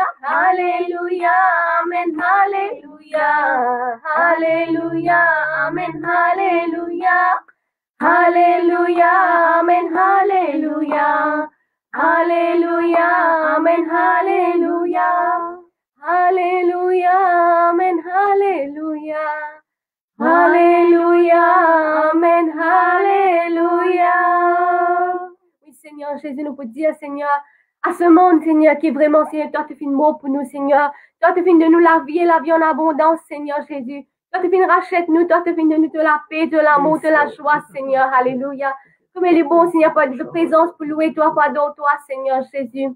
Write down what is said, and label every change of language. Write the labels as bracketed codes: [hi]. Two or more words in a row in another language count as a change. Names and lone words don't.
[hi] हालेलुया, आमेन, हालेलुया, हालेलुया, आमेन, हालेलुया, हालेलुया, आमेन, हालेलुया, हालेलुया, आमेन, हालेलुया, हालेलुया, आमेन, हालेलुया, हालेलुया, आमेन, हालेलुया। [fr] Oui, Seigneur Jésus, nous pouvons dire, Seigneur, à ce monde, Seigneur, qui est vraiment, Seigneur, toi, tu fais une mot pour nous, Seigneur. Toi, tu finis de nous la vie et la vie en abondance, Seigneur Jésus. Toi, tu finis de racheter nous, toi, tu finis de nous de la paix, de l'amour, de la joie, Seigneur. Alléluia. Comme il est bon, Seigneur, pas de présence pour louer toi, pardon, toi, Seigneur Jésus.